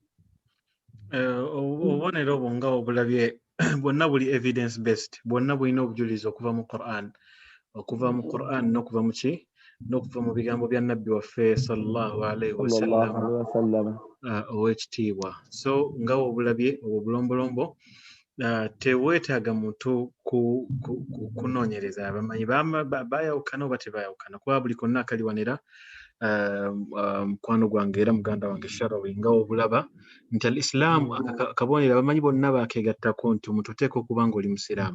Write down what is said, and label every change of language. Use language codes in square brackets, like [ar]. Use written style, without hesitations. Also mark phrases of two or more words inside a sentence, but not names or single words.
[lg] Obubonero obwo nga obulabye bwonna buli [en] evidence based [lg] bwonna bulina obujulizi okuva mu Quran n'okuva mu ki n'okuva mu bigambo bya nabbi waffe [ar] صلى الله عليه وسلم [lg] ow'ekitiibwa. So nga obulabye obwo bulombolombo teweetaaga muntu kunoonyereza abamanyi bayawukana oba tebayawukana kuba buli konna akaliwanira mukwano gwange era muganda wange Sharawi nga obulaba nti al Islam akabonero abamanyi bonna bakeegattako nti omuntu oteeka okuba nga oli musiraamu.